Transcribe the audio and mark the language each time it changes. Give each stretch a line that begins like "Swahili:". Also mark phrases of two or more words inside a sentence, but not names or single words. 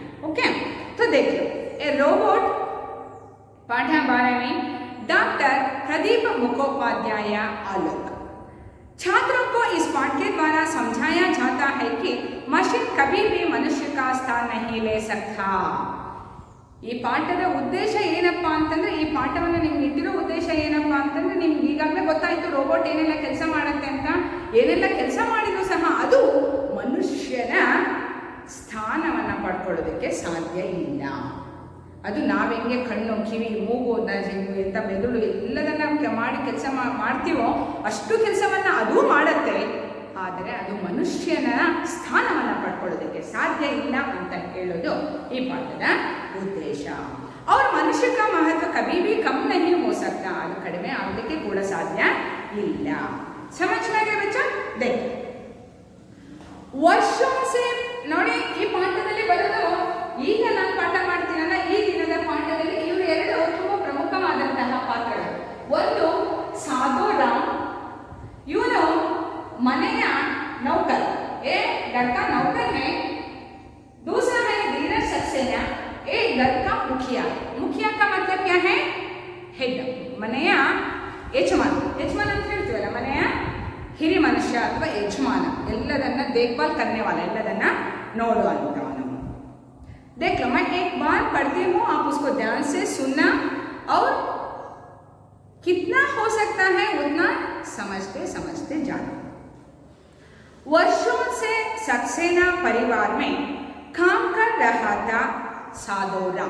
Hindi: ओके, तो देख लो ए रोबोट पाठ 12वीं डॉक्टर प्रदीप मुखोपाध्याय आलोक। छात्रों को इस पाठ के द्वारा समझाया जाता है कि मशीन कभी भी मनुष्य का स्थान नहीं ले सकता।
Kannada: ಈ ಪಾಠದ ಉದ್ದೇಶ ಏನಪ್ಪ ಅಂತಂದ್ರೆ, ಈ ಪಾಠವನ್ನು ನಿಮ್ಗೆ ಇಟ್ಟಿರೋ ಉದ್ದೇಶ ಏನಪ್ಪ ಅಂತಂದ್ರೆ, ನಿಮ್ಗೆ ಈಗಾಗಲೇ ಗೊತ್ತಾಯಿತು ರೋಬೋಟ್ ಏನೆಲ್ಲ ಕೆಲಸ ಮಾಡುತ್ತೆ ಅಂತ. ಏನೆಲ್ಲ ಕೆಲಸ ಮಾಡಿದ್ರು ಸಹ ಅದು ಮನುಷ್ಯನ ಸ್ಥಾನವನ್ನು ಪಡ್ಕೊಳ್ಳೋದಕ್ಕೆ ಸಾಧ್ಯ ಇಲ್ಲ. ಅದು ನಾವೆಂಗೆ ಕಣ್ಣು, ಕಿವಿ, ಮೂಗು, ಎಂಥ ಮೆದುಳು ಎಲ್ಲದನ್ನ ಮಾಡಿ ಕೆಲಸ ಮಾಡ್ತೀವೋ ಅಷ್ಟು ಕೆಲಸವನ್ನು ಅದು ಮಾಡುತ್ತೆ. ಆದರೆ ಅದು ಮನುಷ್ಯನ ಸ್ಥಾನವನ್ನು ಪಡ್ಕೊಳ್ಳೋದಕ್ಕೆ ಸಾಧ್ಯ ಇಲ್ಲ ಅಂತ ಹೇಳೋದು ಈ ಪಾಠದ ಉದ್ದೇಶ.
Hindi: और मनुष्य का महत्व कभी भी कम नहीं हो सकता,
Kannada: ಅದು ಕಡಿಮೆ ಆಗೋದಕ್ಕೆ ಕೂಡ ಸಾಧ್ಯ ಇಲ್ಲ.
Hindi: समझ में गया बच्चा? देख वर्षों से
Kannada: ನೋಡಿ ಈ ಪಾಠದಲ್ಲಿ ಬರೋದು, ಈಗ ನಾನು ಪಾಠ ಮಾಡ್ತೀನಲ್ಲ ಈ ದಿನದ ಪಾಠದಲ್ಲಿ ಇವರು ಎರಡು ತುಂಬಾ ಪ್ರಮುಖವಾದಂತಹ ಪಾತ್ರಗಳು. ಒಂದು ಸಾಧುರಾಮ್, ಇವನು ಮನೆಯ
Hindi: नौकर, ए घर का नौकर है. दूसरा है धीरज सक्सेना, ए घर का मुखिया. मुखिया का मतलब क्या है? हेड,
Kannada: ಮನೆಯ ಯಜಮಾನ. ಯಜಮಾನ ಅಂತ ಹೇಳ್ತೀವಲ್ಲ, ಮನೆಯ ಹಿರಿ ಮನುಷ್ಯ ಅಥವಾ ಯಜಮಾನ, ಎಲ್ಲದನ್ನ
Hindi: देखभाल करने वाला,
Kannada: ಎಲ್ಲದನ್ನ ನೋಡುವಂತವನು.
Hindi: देख लो, मैं एक बार पढ़ती हूँ, आप उसको ध्यान से सुनना और कितना हो सकता है उतना समझते समझते जाना. वर्षों से सक्सेना परिवार में काम कर रहा था साधुराम.